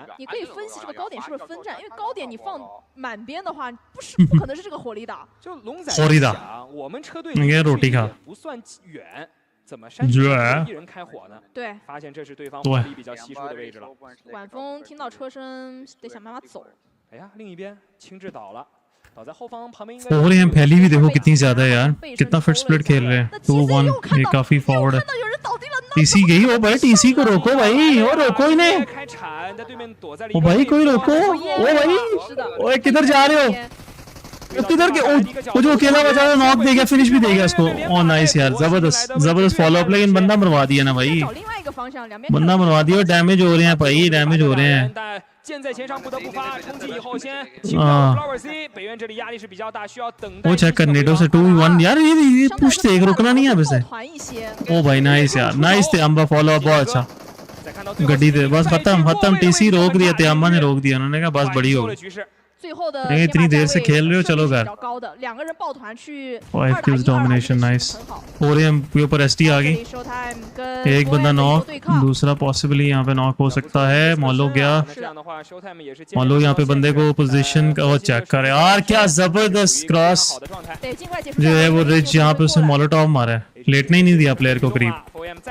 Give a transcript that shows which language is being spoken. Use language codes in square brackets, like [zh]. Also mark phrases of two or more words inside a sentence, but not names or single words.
[zh] 你可以分析这个高点是不是分站，因为高点你放满边的话，不可能是这个火力打。就龙仔想，我们车队不算远。怎么山区一人开火呢？对，发现这是对方火力比较稀疏的位置了。晚风听到车声，得想办法走。哎呀，另一边青雉倒了，倒在后方旁边应该。 [hi] और यहाँ पहली भी देखो कितनी ज्यादा है यार, कितना [en] fit split [hi] खेल रहे हैं 2-1, ये काफी फॉरवर्ड है। TC गई, ओ भाई TC को रोको भाई, और रोको इन्हें। ओ भाई कोई रोको, ओ भाई, ओए किधर जा रहे हो? किधर के वो जो अकेला बचा है नॉक देगा, फिनिश भी देगा इसको। ओ नाइस यार, जबरदस्त [en] follow up, [hi] लेकिन बंदा मरवा दिया ना भाई, बंदा मरवा दिया और डैमेज हो रहे हैं भाई, डैमेज हो रहे हैं। [zh] 箭在前上不得不发，冲击以后先清掉 Flower C， 北渊这里压力是比较大，需要等待。 [hi] वो चेक कर नेटो से 2v1 यार, ये पुश देख, रुकना नहीं है अब इसे। ओ भाई नाइस यार, नाइस थे अम्बा, [en] follow up [hi] बहुत अच्छा। गड्डी थे बस, खत्म TC रोक दिया, त्याम्बा ने रोक दिया, उन्होंने कहा बस बड़ी हो गई। [zh] 最后的 [hi] इतनी देर से खेल रहे हो, चलो घर। [zh] 2 个人抱团去 [en] 5 kills domination, nice। [hi] और ये ऊपर ST आ गई, एक बंदा नॉक, दूसरा पॉसिबली यहाँ पे नॉक हो सकता है। मॉलो गया, मॉलो यहाँ पे बंदे को पोजीशन का वो चेक करे यार, क्या जबरदस्त क्रॉस जो है वो रिच, यहाँ पे उसने मोलोटॉव मारा है, लेटने ही नहीं दिया प्लेयर को करीब।